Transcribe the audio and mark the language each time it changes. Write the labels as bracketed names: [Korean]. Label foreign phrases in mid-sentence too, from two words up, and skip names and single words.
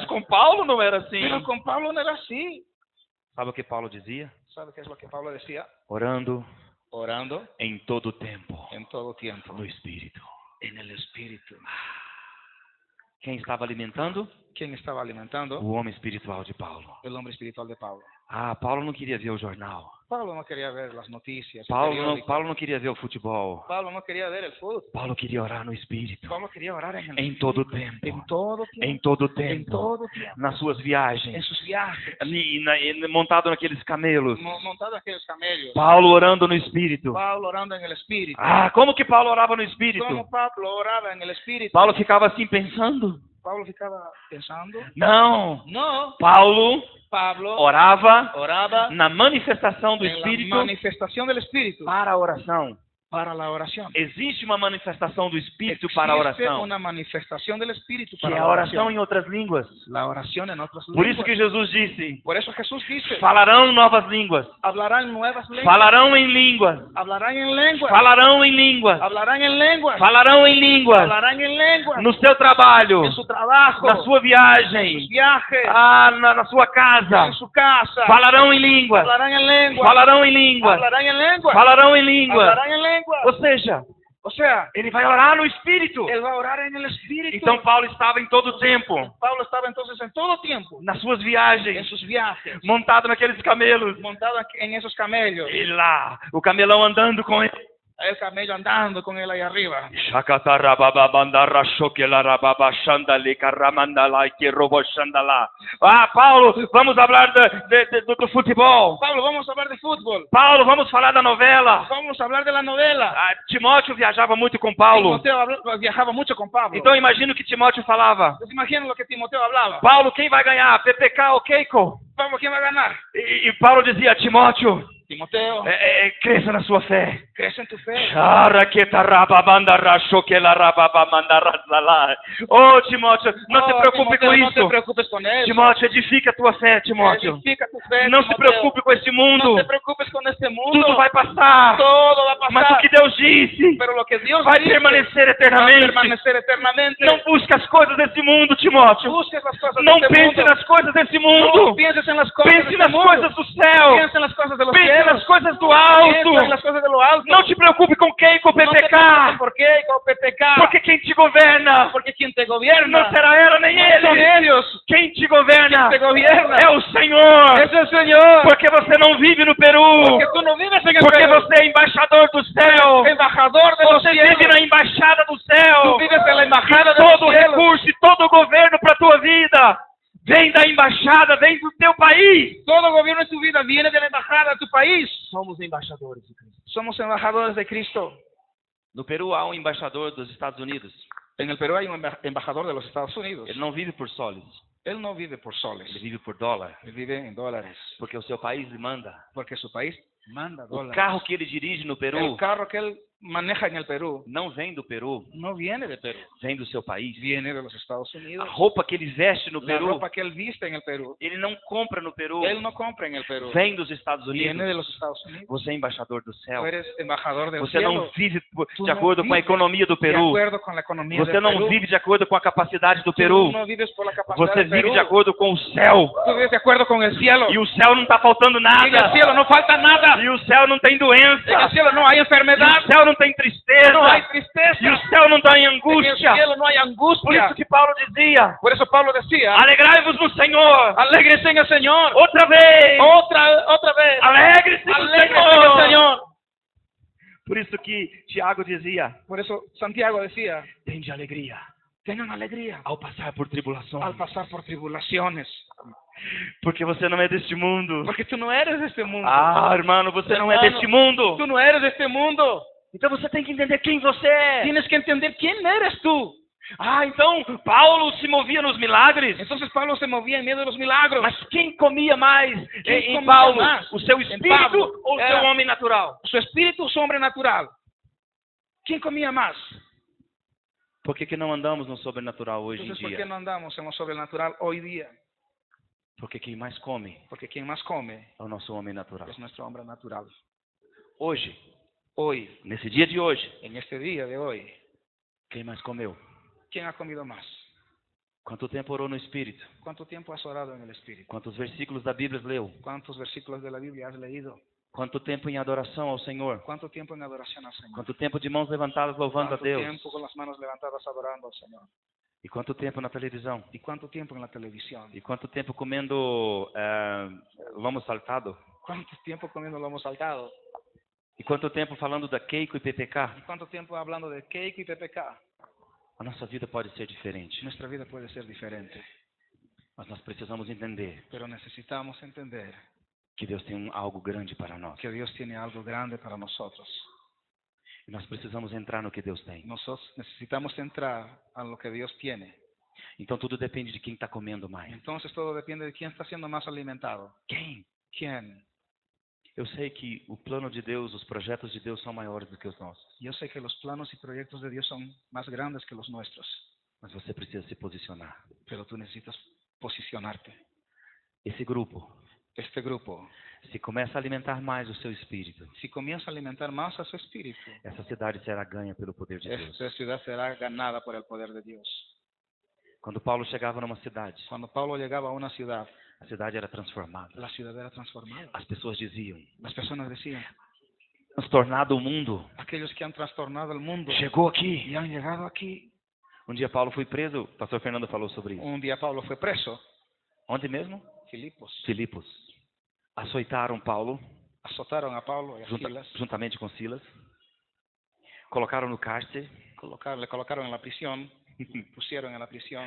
[Portuguese] Mas com Paulo não era assim. [Spanish] Pero con Pablo no era así. [Portuguese] Sabe o que Paulo dizia? [Spanish] ¿Sabe qué es lo que Pablo decía? [Portuguese] Orando [Spanish] Orando [Portuguese] em todo tempo [Spanish] en todo tiempo. [Portuguese] no Espírito. [Spanish] En el Espíritu. [Portuguese] Quem estava alimentando? [Spanish] ¿Quién estaba alimentando? [Portuguese] O homem espiritual de Paulo. [Spanish] El hombre espiritual de Pablo. [Portuguese] Ah, Paulo não queria ver o jornal. [Spanish] Pablo no quería ver las noticias. el Paulo periódico. [Portuguese] não queria ver o futebol. [Spanish] Pablo no quería ver el fútbol. [Portuguese] Paulo queria orar no Espírito. [Spanish] Pablo quería orar en el [Portuguese] Em todo tempo. [Spanish] En todo tiempo. [Portuguese] Em todo [Spanish] En [Portuguese] tempo. [Spanish] todo tiempo. [Portuguese] Nas suas [Spanish] En [Portuguese] viagens. [Spanish] sus viajes. [Portuguese] Montado naqueles camelos. [Spanish] Montado aquellos camellos. [Portuguese] Paulo orando no Espírito. [Spanish] Pablo orando en el Espíritu. [Portuguese] Ah, como que Paulo orava no Espírito? [Spanish] Como Pablo oraba en el Espíritu. [Portuguese] Paulo ficava assim pensando. [Spanish] Pablo ficaba pensando. [Portuguese] Não. [Spanish] No. [Portuguese] Paulo [Spanish] Pablo [Portuguese] orava [Spanish] oraba [Portuguese] na manifestação do [Spanish] en la [Portuguese] Espírito [Spanish] manifestación del Espíritu [Portuguese] para a oração. [Spanish] para la oración. [Portuguese] Existe uma manifestação do Espírito para a [Spanish] Existe [Portuguese] oração, [Spanish] una manifestación del Espíritu [Portuguese] que [Spanish] para [Portuguese] é [Spanish] la [Portuguese] a oração [Spanish] oración. [Portuguese] em outras línguas. [Spanish] La oración en otras [Portuguese] Por isso [Spanish] lenguas. [Portuguese] que Jesus disse: [Spanish] Por eso Jesús dice, [Portuguese] falarão novas línguas, [Spanish] hablarán nuevas lenguas. [Portuguese] falarão em línguas, [Spanish] Hablarán en lenguas. [Portuguese] falarão em línguas, [Spanish] Hablarán en lenguas. [Portuguese] falarão em línguas, [Spanish] Hablarán en lenguas. [Portuguese] no seu trabalho, [Spanish] En su trabajo. [Portuguese] na sua [Spanish] En [Portuguese] viagem, [Spanish] sus viajes. [Portuguese] na sua casa, [Spanish] En su casa. [Portuguese] falarão em línguas, [Spanish] Hablarán en lenguas. [Portuguese] falarão em línguas, [Spanish] Hablarán en lenguas. [Portuguese] falarão em línguas. [Spanish] Hablarán en lenguas. [Portuguese] Ou seja, [Spanish] O sea, [Portuguese] ele vai orar no Espírito. [Spanish] él va a orar en el Espíritu. [Portuguese] Então Paulo estava em todo o tempo, [Spanish] Pablo estaba entonces en todo tiempo, [Portuguese] nas suas [Spanish] en [Portuguese] viagens, [Spanish] sus viajes, [Portuguese] montado naqueles camelos. [Spanish] montado aquí en esos camellos. [Portuguese] E lá, o camelão andando com ele. [Spanish] el camello andando con él ahí arriba. [Portuguese] Ah, Paulo, vamos falar do futebol. [Spanish] Pablo, vamos a hablar de fútbol. [Portuguese] Paulo, vamos falar da novela. [Spanish] Vamos a hablar de la novela. [Portuguese] Ah, Timóteo viajava muito com Paulo. [Spanish] Timoteo viajaba mucho con Pablo. [Portuguese] Então imagina o que Timóteo falava. [Spanish] Entonces imagina lo que Timoteo hablaba. [Portuguese] Paulo, quem vai ganhar? PPK ou Keiko? [Spanish] Pablo, ¿quién va a ganar? [Portuguese] E Paulo dizia, Timóteo, [Spanish] Timoteo, [Portuguese] cresça na sua fé. [Spanish] crece en tu fe. [Portuguese] Oh, Timóteo, não se preocupe [Spanish] Timoteo, [Portuguese] com [Spanish] no te [Portuguese] isso. [Spanish] preocupes con eso. [Portuguese] Timóteo, edifica a tua fé, Timóteo. [Spanish] Edifica tu fe, [Portuguese] Não se [Spanish] Timoteo. [Portuguese] preocupe com esse [Spanish] No [Portuguese] mundo. [Spanish] te preocupes con este mundo. [Portuguese] Tudo vai passar. [Spanish] Todo va a pasar. [Portuguese] Mas o que Deus disse [Spanish] Pero lo que Dios [Portuguese] vai [Spanish] dice [Portuguese] permanecer [Spanish] va a [Portuguese] eternamente. [Spanish] permanecer eternamente. [Portuguese] Não busque as coisas desse mundo, Timóteo. [Spanish] Busques las cosas [Portuguese] Não [Spanish] de este [Portuguese] pense [Spanish] mundo. [Portuguese] nas coisas desse [Spanish] No [Portuguese] mundo. [Spanish] pienses en las cosas de [Portuguese] Pense [Spanish] este [Portuguese] nas [Spanish] mundo. [Portuguese] coisas do céu. [Spanish] Piensa en las cosas de los [Portuguese] Pense nas [Spanish] cielos. [Portuguese] coisas do [Spanish] Piensa en [Portuguese] alto. [Spanish] las cosas de lo alto. [Portuguese] Não te preocupe com quem, com [Spanish] No te preocupes [Portuguese] PPK. [Spanish] por qué, con PPK. [Portuguese] Porque quem te governa [Spanish] Porque quien te gobierna [Portuguese] não será ela nem [Spanish] no son [Portuguese] ele. [Spanish] ellos. [Portuguese] Quem te governa [Spanish] Quien te gobierna [Portuguese] é o Senhor. [Spanish] es el Señor. [Portuguese] Porque você não vive no Peru. [Spanish] Porque tú no vives en el [Portuguese] Porque [Spanish] Perú. [Portuguese] você é embaixador do céu. [Spanish] Embajador de los [Portuguese] Você [Spanish] cielos. [Portuguese] vive na embaixada do céu. [Spanish] Tú vives en la embajada de [Portuguese] Todo [Spanish] los cielos. [Portuguese] recurso e todo o governo para a tua vida vem da embaixada, vem do teu país. [Spanish] Todo gobierno en tu vida viene de la embajada de tu país. [Portuguese] Somos embaixadores de Cristo. [Spanish] Somos embajadores de Cristo. [Portuguese] No Peru há embaixador dos Estados Unidos. [Spanish] En el Perú hay un embajador de los Estados Unidos. [Portuguese] Ele não vive por soles, [Spanish] Él no vive por soles. [Portuguese] ele vive por dólar. [Spanish] Él vive en dólares. [Portuguese] Porque o seu país lhe manda. [Spanish] Porque su país manda [Portuguese] O [Spanish] dólares. [Portuguese] carro que ele dirige no [Spanish] El [Portuguese] Peru [Spanish] carro que él maneja en el Perú [Portuguese] não vem do Peru, [Spanish] no viene de Perú. [Portuguese] vem do seu país. [Spanish] Viene de los Estados [Portuguese] A [Spanish] Unidos. [Portuguese] roupa que ele veste no [Spanish] La [Portuguese] Peru, [Spanish] ropa que él viste en el Perú, [Portuguese] ele não compra no Peru, [Spanish] él no compra en el Perú. [Portuguese] vem dos Estados [Spanish] Viene de [Portuguese] Unidos. [Spanish] los Estados Unidos. [Portuguese] Você é embaixador do céu. [Spanish] Tú eres embajador del [Portuguese] Você [Spanish] cielo. [Portuguese] não vive [Spanish] Tú [Portuguese] de [Spanish] no [Portuguese] acordo com a [Spanish] vives [Portuguese] economia do [Spanish] De [Portuguese] Peru. [Spanish] acuerdo con la economía [Portuguese] Você [Spanish] del [Portuguese] não [Spanish] Perú. [Portuguese] vive de acordo com a capacidade do [Spanish] Tú [Portuguese] Peru. [Spanish] no vives por la capacidad [Portuguese] Você [Spanish] del [Portuguese] vive [Spanish] Perú. [Portuguese] de acordo com o céu. [Spanish] Tú vives de acuerdo con el cielo. [Portuguese] E o céu não está faltando [Spanish] Y en el [Portuguese] nada. [Spanish] cielo no falta nada. [Portuguese] E o céu não tem doença. [Spanish] En el cielo no hay [Portuguese] E [Spanish] enfermedad. [Portuguese] o céu não tem tristeza. [Spanish] No hay tristeza. [Portuguese] E o céu não está em [Spanish] En el [Portuguese] angústia. [Spanish] cielo no hay [Portuguese] Por [Spanish] angustia. [Portuguese] isso que Paulo dizia: [Spanish] Por eso Pablo decía, [Portuguese] alegrai-vos no Senhor. [Spanish] alégrense en el Señor. [Portuguese] Outra vez. [Spanish] Otra vez. [Portuguese] Alegre-se no [Spanish] Alégrense en el [Portuguese] Senhor. [Spanish] Señor. [Portuguese] Por isso que Tiago dizia: [Spanish] Por eso Santiago decía, [Portuguese] tende alegria [Spanish] tengan alegría [Portuguese] ao passar por tribulações. [Spanish] al pasar por tribulaciones. [Portuguese] Porque você não é deste mundo. [Spanish] Porque tú no eres de este mundo. [Portuguese] Ah, irmão, você não é [Spanish] Hermano, [Portuguese] deste mundo. [Spanish] Tú no eres de este mundo. [Portuguese] Então você tem que entender quem você é. [Spanish] Tienes que entender quién eres tú. [Portuguese] Ah, então Paulo se movia nos milagres. [Spanish] Entonces Pablo se movía en medio de los milagros. [Portuguese] Mas quem comia mais Quem em comia Paulo? mais? O seu Em espírito [Spanish] Pablo [Portuguese] ou o era- seu homem natural? [Spanish] Su espíritu o su hombre natural. ¿Quién comía más? [Portuguese] Por que não andamos no sobrenatural hoje em [Spanish] Entonces, ¿por qué [Portuguese] dia? [Spanish] no andamos en lo sobrenatural hoy día? [Portuguese] Porque quem mais come [Spanish] Porque quien más come [Portuguese] é o nosso homem natural. [Spanish] es nuestro hombre natural. [Portuguese] Hoje, [Spanish] Hoy, [Portuguese] nesse dia de hoje, [Spanish] en este día de hoy, [Portuguese] quem mais comeu? [Spanish] ¿quién ha comido más? [Portuguese] Quanto tempo orou no Espírito? [Spanish] ¿Cuánto tiempo has orado en el Espíritu? [Portuguese] Quantos versículos da Bíblia leu? [Spanish] ¿Cuántos versículos de la Biblia has leído? [Portuguese] Quanto tempo em adoração ao Senhor? [Spanish] ¿Cuánto tiempo en adoración al Señor? [Portuguese] Quanto tempo de mãos levantadas louvando a [Spanish] ¿Cuánto [Portuguese] Deus? [Spanish] tiempo con las manos levantadas adorando al Señor? [Portuguese] E quanto tempo na televisão? [Spanish] ¿Y cuánto tiempo en la televisión? [Portuguese] E quanto tempo comendo lomo saltado? [Spanish] ¿Cuánto tiempo comiendo lomo saltado? [Portuguese] E quanto tempo falando da Keiko e PPK? [Spanish] ¿Y cuánto tiempo hablando de cake y PPK? [Portuguese] A nossa vida pode ser diferente, [Spanish] Nuestra vida puede ser diferente, [Portuguese] mas nós precisamos entender [Spanish] pero necesitamos entender [Portuguese] que Deus tem algo grande para nós. [Spanish] que Dios tiene algo grande para nosotros. [Portuguese] E nós precisamos entrar no que Deus tem. [Spanish] Nosotros necesitamos entrar a lo que Dios tiene. [Portuguese] Então tudo depende de quem está comendo mais. [Spanish] Entonces todo depende de quién está siendo más alimentado. [Portuguese] Quem? [Spanish] ¿Quién? [Portuguese] Eu sei que o plano de Deus, os projetos de Deus são maiores do que os nossos. [Spanish] Yo sé que los planos y proyectos de Dios son más grandes que los nuestros, [Portuguese] Mas você precisa se posicionar. [Spanish] pero tú necesitas posicionarte. [Portuguese] Esse grupo, [Spanish] Este grupo, [Portuguese] se começa a alimentar mais o seu espírito, [Spanish] si comienza a alimentar más a su espíritu, [Portuguese] essa cidade será ganha pelo poder de Deus. [Spanish] esta ciudad será ganada por el poder de Dios. [Portuguese] Quando Paulo chegava numa cidade, [Spanish] Cuando Pablo llegaba a una ciudad, [Portuguese] a cidade era transformada. [Spanish] la ciudad era transformada. [Portuguese] As pessoas diziam: [Spanish] Las personas decían, [Portuguese] transtornado o mundo, [Spanish] aquellos que han trastornado el mundo [Portuguese] chegou aqui. [Spanish] y han llegado aquí. [Portuguese] Um dia Paulo foi preso, o pastor Fernando falou sobre isso. [Spanish] Un día Pablo fue preso, [Portuguese] Onde mesmo? [Spanish] Filipos. [Portuguese] Filipos. Açoitaram Paulo, [Spanish] Azotaron a Pablo y a Silas [Portuguese] juntamente com Silas. colocaram no cárcere, [Spanish] le colocaron en la prisión, pusieron en la prisión,